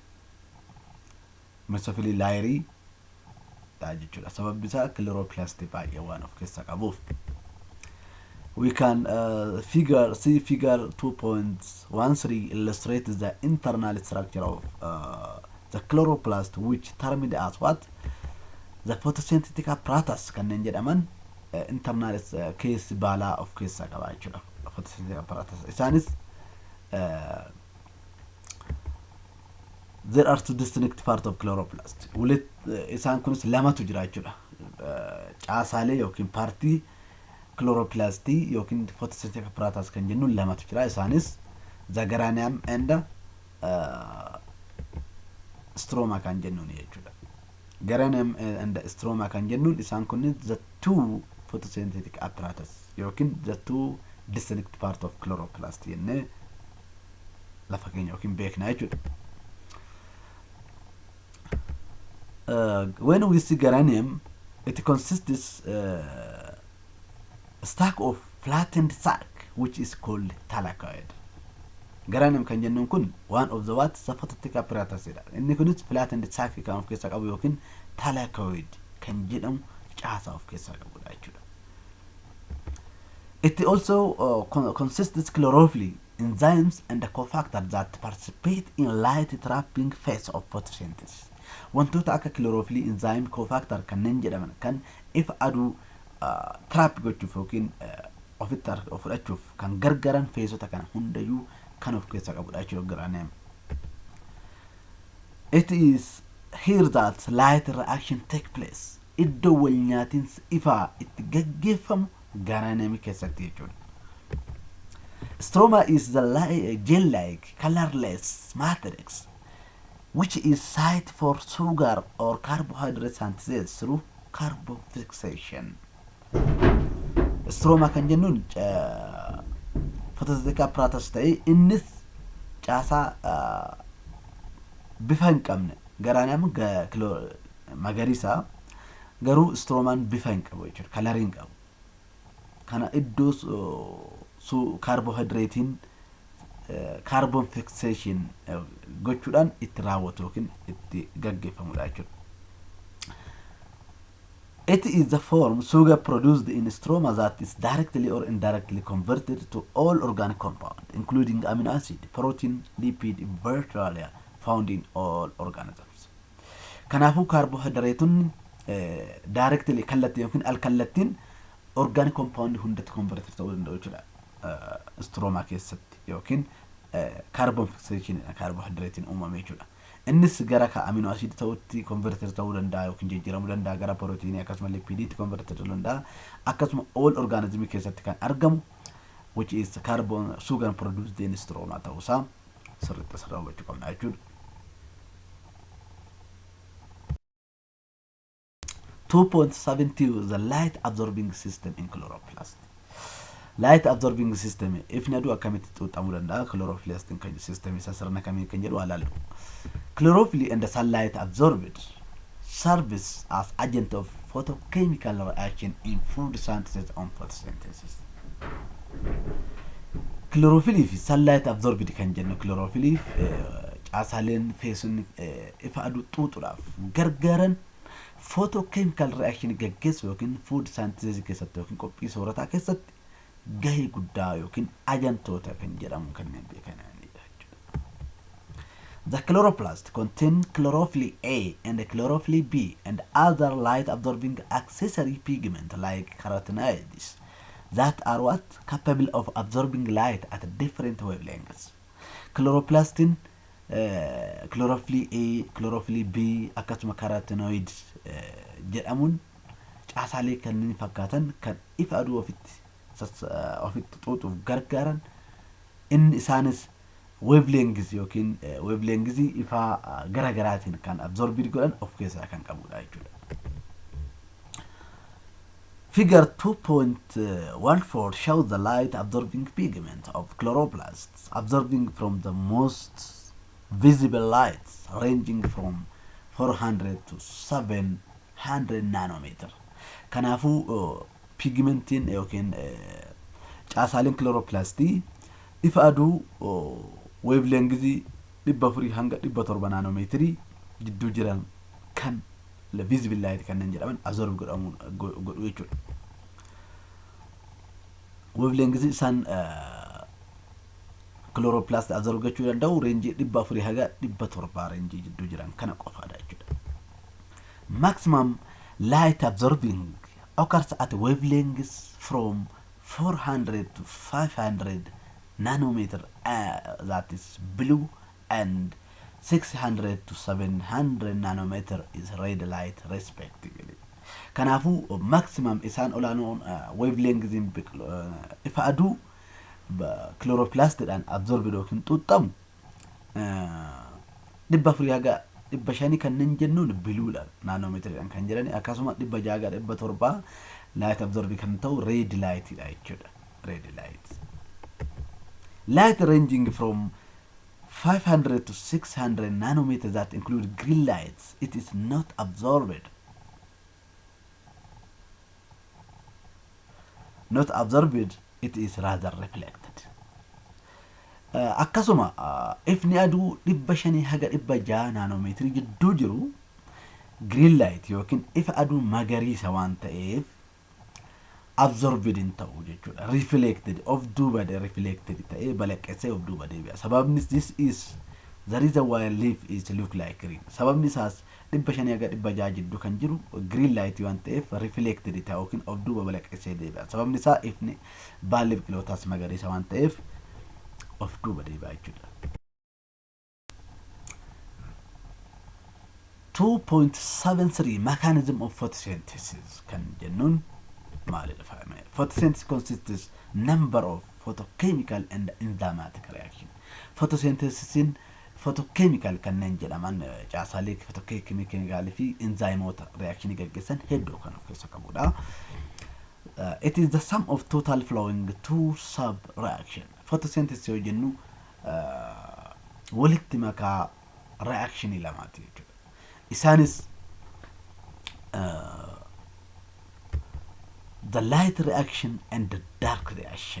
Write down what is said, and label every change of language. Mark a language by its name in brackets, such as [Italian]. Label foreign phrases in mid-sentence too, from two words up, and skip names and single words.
[Oromo] Meesofilii laayirii jechuudha. Sababni isaa chloroplast baay'ee waan of keessaa qabuuf. [English] We can see figure 2.13 illustrates the internal structure of the chloroplast, which termed as what? The photosynthetic apparatus [Oromo] kanneen jedhaman [English] internal case [Oromo] baalaa of keessaa qaba jechuudha. [English] Photosynthetic apparatus. Isaanis there are two distinct parts of chloroplast. [Oromo] Isaan kunis lamatu jira jechuudha. Caasaalee yookiin paartii chloroplastii yookiin [English] photosynthetic apparatus [Oromo] kan jennuun lamatu jira. Isaanis [English] the geranium and stroma [Oromo] kan jennuun jechuudha. [English] Geranium and stroma [Oromo] kan jennuun isaan kunis [English] the two photosynthetic apparatus [Oromo] yookiin [English] the two distinct part of chloroplast [Oromo] jennee lafa keenya yookiin beekna jechuudha. [English] When we see geranium, it consists a stack of flattened sac, which is called thylakoid. Geranium [Oromo] kan jennuun kun [English] one of the what? The photosynthetic apparatus jedha. [Oromo] Inni kunis [English] flattened sac [Oromo] kan of keessaa qabu yookiin thylakoid kan jedhamu caasaa of keessaa qabudha jechuudha. [English] It also consists chlorophyll, enzymes, and cofactors that participate in light trapping phase of photosynthesis. [Oromo] Wantoota akka chlorophyll, enzyme, cofactor kanneen jedhaman kan ifa aduu trap gochuuf yookiin ofitti fudhachuuf kan gargaaran feesota kana hundayyuu kan of keessaa qabudha jechuudha geranium. [English] It is here that light reaction take place. [Oromo] Iddoo wal nyaatiinsi ifaa itti gaggeeffamu geranium keessatti jechuudha. [English] Stroma is the gel-like colorless matrix which is site for sugar or carbohydrate synthesis through carbon fixation. [Oromo] Stroma kan jennuun [English] photosynthetic apparatus [Oromo] ta'ee innis caasaa bifa hin qabne geranium magariisa garuu stromaan bifa hin qabu jechuudha. Kalarii hin qabu. Kana iddoo carbohydratein [English] carbon fixation [Oromo] gochuudhaan itti raawwatu yookiin itti gaggeeffamudha jechuudha. [English] It is the form sugar produced in stroma that is directly or indirectly converted to all organic compounds, including amino acid, protein, lipid, virtually found in all organisms. [Oromo] Kanaafuu carbohydratein directly kallattiin yookiin alkallattiin [English] organic compound [Oromo] hundatti converted ta'uu danda'u jechuudha. Stroma keessatti yookiin [English] carbon fixation [Oromo] carbohydratein uumame jechuudha. Innis gara [English] amino acid [Oromo] ta'utti converted ta'uu danda'a yookiin jijjiiramuu danda'a gara protein akkasuma lipidiitti converted ta'uu danda'a. Akkasuma [English] all organism [Oromo] keessatti kan argamu [English] which is carbon sugar produced in stroma [Oromo] ta'uusaa sirriitti asirraa hubachuu qabna jechuudha. [English] 2.72 the light absorbing system in chloroplast. Light absorbing system [Oromo] if nadu akkamitti xuuxamuu danda'a chloroplast kan system isa sirna kamiin kan jedhu ilaallu. [English] Chlorophyll and the sunlight absorbed serves as agent of photochemical reaction in food synthesis and photosynthesis. [Oromo] Chlorophyll fi [English] sunlight absorbed [Oromo] kan jennu chlorophyll caasaaleen feesun ifa aduu xuuxuudhaaf gargaaran [English] photochemical reaction [Oromo] gaggeessu yookiin [English] food synthesis [Oromo] keessatti yookiin qophii soorataa keessatti gahee guddaa yookiin ajantoota kan jedhamu kanneen beekamanidha. [English] The chloroplast contain chlorophyll A and chlorophyll B and other light absorbing accessory pigment like carotenoids that are what? Capable of absorbing light at different wavelengths. [Oromo] Chloroplastin chlorophyll A, chlorophyll B, akkasuma carotenoids jedhamuun caasaalee kanneen fakkaatan kan ifa aduu ofitti xuuxuuf gargaaran inni isaanis wavelengths yookiin wavelengths ifa garagaraatiin kan absorbed godhan of keessaa kan qabudha jechuudha. [English] Figure 2.14 shows the light absorbing pigment of chloroplasts absorbing from the most visible lights ranging from 400 to 700 nanometer. [Oromo] Kanaafuu pigmentiin yookiin caasaaleen chloroplastii ifa aduu wavelengthii 400 hanga 700 naanomeetirii gidduu jiran kan [English] visible light [Oromo] kanneen jedhaman absorb godhu jechuudha. Wavelengthii isaan chloroplast absorb gochuu danda'u range 400 haga 700 range gidduu jiran kana qofaadha jechuudha. [English] Maximum light absorbing occurs at wavelengths from 400 to 500 nanometer, that is blue, and 600 to 700 nanometer is red light respectively. [Oromo] Kanaafuu maximum isaan olaanoon wavelengths ifa aduu chloroplastidhaan absorb yookiin xuuxamu 400 haga 500 kanneen jennuun biluudha naanomeetiriidhaan kan jedhani akkasuma 600 haga 700 [English] light absorb [Oromo] kan ta'u [English] red light [Oromo] dha jechuudha. [English] Red light. Light ranging from 500 to 600 nanometers that include green lights, it is not absorbed. Not absorbed, it is rather reflected. [Oromo] Akkasuma ifni aduu 500 haga 600 nanomeetrii gidduu jiru [English] green light [Oromo] yookiin ifa aduu magariisa waan ta'eef absorbed in ta'u jechuudha. Reflected of duubade reflected ta'ee balaqqeessee of duuba deebi'a. [English] Sababni this is the reason why leaf is look like green. [Oromo] Sababni isaas 500 haga 600 jidduu kan jiru [English] green light [Oromo] waan ta'eef reflected ta'u yookiin of duuba balaqqeessee deebi'a. Sababni isaa ifni baalli biqilootaas magariisa waan ta'eef of duuba deebi'a jechuudha. [English] 2.73 mechanism of photosynthesis [Oromo] kan jennuun [English] photosynthesis consists number of photochemical and enzymatic reaction. [Oromo] Photosynthesis in photochemical kanneen jedhaman caasaalee photochemical fi enzymoota reaction gaggeessan hedduu kan of keessa qabudha. [English] It is the sum of total flowing two sub reaction. [Oromo] Photosynthesis yoo jennu walitti makaa reaction lamaati jechuudha. [English] Isaanis the light reaction and the dark reaction.